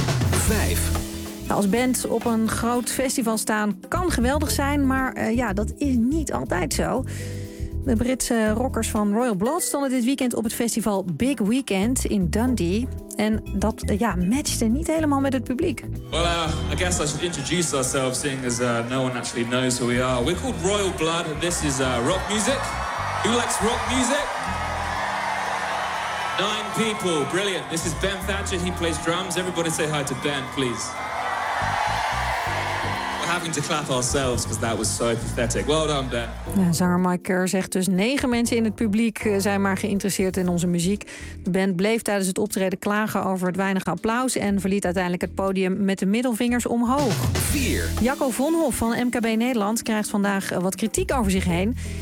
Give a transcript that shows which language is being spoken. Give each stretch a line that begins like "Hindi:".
Dutch: 5. Als band op een groot festival staan kan geweldig zijn, maar dat is niet altijd zo. De Britse rockers van Royal Blood stonden dit weekend op het festival Big Weekend in Dundee. En dat matchte niet helemaal met het publiek.
English: Well, I guess I should introduce ourselves, seeing as no one actually knows who we are. We're called Royal Blood and this is rock music. Who likes rock music? 9 people, brilliant. This is Ben Thatcher, he plays drums. Everybody say hi to Ben, please. having to clap ourselves because that was so pathetic. Well done, Ben.
Dutch: Ja, zanger Mike Kerr zegt dus 9 mensen in het publiek zijn maar geïnteresseerd in onze muziek. De band bleef tijdens het optreden klagen over het weinige applaus en verliet uiteindelijk het podium met de middelvingers omhoog. 4. Jacco Vonhoff van MKB Nederland krijgt vandaag wat kritiek over zich heen.